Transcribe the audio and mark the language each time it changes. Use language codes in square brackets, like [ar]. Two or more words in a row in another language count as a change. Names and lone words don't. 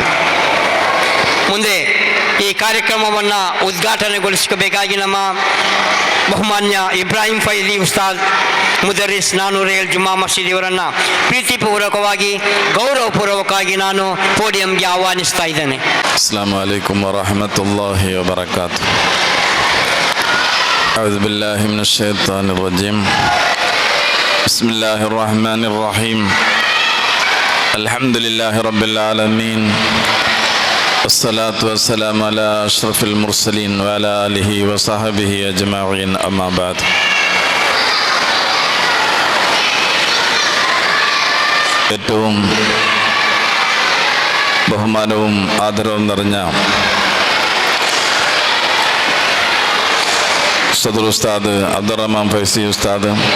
[kn] ಮುಂದೆ ಈ ಕಾರ್ಯಕ್ರಮವನ್ನು ಉದ್ಘಾಟನೆಗೊಳಿಸಬೇಕಾಗಿ ನಮ್ಮ ಬಹುಮಾನ್ಯ ಇಬ್ರಾಹಿಂ ಫೈಲಿ ಉಸ್ತಾದ್ ಮುದರಿಸ್ ನಾನೂರೇಲ್ ಜುಮಾ ಮಸೀದಿ ಅವರನ್ನು ಪ್ರೀತಿಪೂರ್ವಕವಾಗಿ ಗೌರವಪೂರ್ವಕವಾಗಿ ನಾನು ಪೋಡಿಯಂಗೆ ಆಹ್ವಾನಿಸ್ತಾ ಇದ್ದೇನೆ. [ar] السلام عليكم ورحمة الله وبركاته. أعوذ بالله من الشيطان الرجيم. بسم الله الرحمن الرحيم. الحمد لله رب العالمين. والصلاة والسلام على أشرف المرسلين وعلى آله وصحبه أجمعين. أما بعد. [ml] ഏറ്റവും ബഹുമാനവും ആദരവും നിറഞ്ഞ സദർ ഉസ്താദ് അബ്ദുറഹ്മാൻ ഫൈസി ഉസ്താദ്,